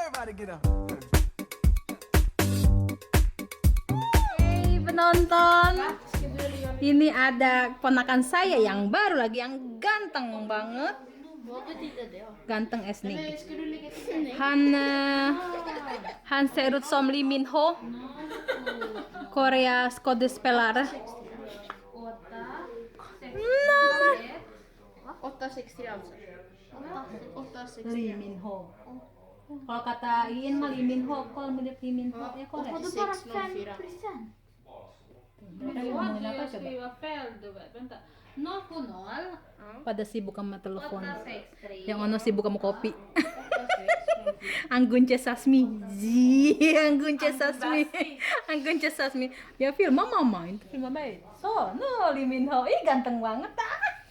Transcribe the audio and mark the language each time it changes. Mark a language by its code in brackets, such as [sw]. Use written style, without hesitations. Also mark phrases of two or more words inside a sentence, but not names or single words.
[id] Hey penonton, ini ada ponakan saya yang baru lagi, yang ganteng banget, ganteng esnik. [sv] Han ser ut som Lee Min Ho, Korea skådespelare. [id] Nah, [sv] 860 alltså. 860. Lee Min Ho. [id] Kalau kata Iin mah Lee Min Ho, kalau mirip Lee Min Ho ya Korea. 604. Mereka ngomongin apa coba? [sv] skriva fel du vet. Vänta. 0 på 0. [id] Pada sibuk sama telepon. 863. Yang ono sibuk sama kopi. Anggun C. Sasmi. Anggun C. Sasmi. Anggun C. Sasmi. Ya film mama itu film baik. [en] So, no [id] Lee Min Ho. Ih ganteng banget ah.